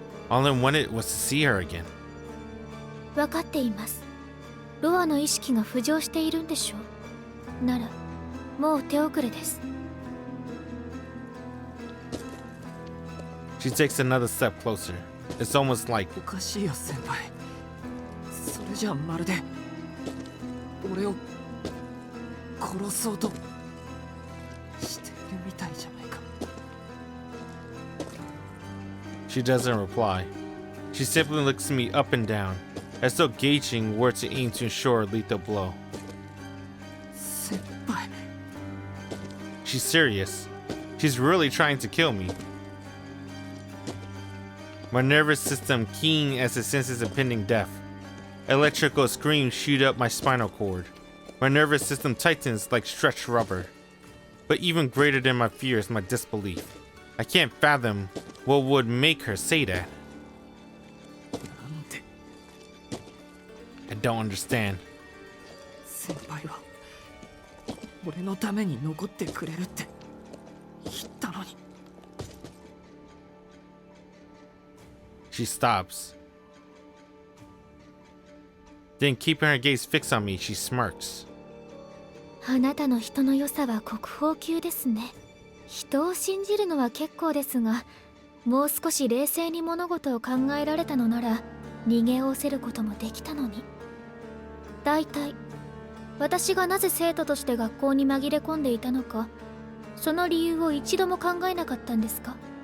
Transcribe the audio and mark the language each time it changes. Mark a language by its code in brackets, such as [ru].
[en] All I wanted was to see her again. [ja] 分かっています。ロアの意識が浮上しているんでしょう。なら、もう手遅れです。 [en] She takes another step closer. It's almost like [ja] おかしいよ先輩。それじゃまるで俺を殺そうとしているみたいじゃないか。 [en] She doesn't reply. She simply looks me up and down, as though gauging where to aim to ensure a lethal blow. [ja] 先輩。 [en] She's serious. She's really trying to kill me. My nervous system keen as it senses impending death. Electrical screams shoot up my spinal cord. My nervous system tightens like stretched rubber. But even greater than my fear is my disbelief. I can't fathom what would make her say that. [ja] なんで [en] I don't understand. [ja] 先輩は俺のために残ってくれるって言ったのに。 [en] She stops. Then, keeping her gaze fixed on me, she smirks. [ja] あなたの人の良さは国宝級ですね。人を信じるのは結構ですが、もう少し冷静に物事を考えられたのなら逃げおせることもできたのに。大体私がなぜ生徒として学校に紛れ込んでいたのか、その理由を一度も考えなかったんですか？